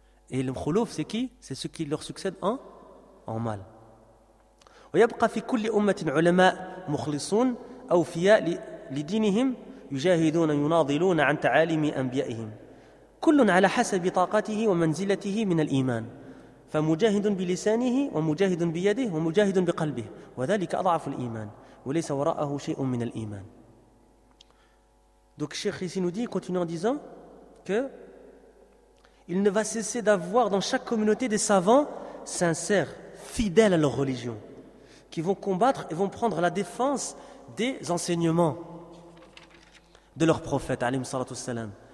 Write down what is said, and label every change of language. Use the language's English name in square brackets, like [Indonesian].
[French] Et le khulouf, c'est qui ? C'est ceux qui leur succèdent en mal. [Arabic] ويبقى في كل أمة علماء مخلصون أوفياء لدينهم يجاهدون يناضلون عن تعاليم أنبيائهم كل على حسب طاقته ومنزلته من الإيمان فمجاهد بلسانه ومجاهد بيده ومجاهد بقلبه وذلك أضعف الإيمان وليس وراءه شيء من الإيمان. [French] Donc Cheikh ici nous dit, continuant en disant que il ne va cesser d'avoir dans chaque communauté des savants sincères, fidèles à leur religion, qui vont combattre et vont prendre la défense des enseignements de leur prophète, alayhi salatu wassalam.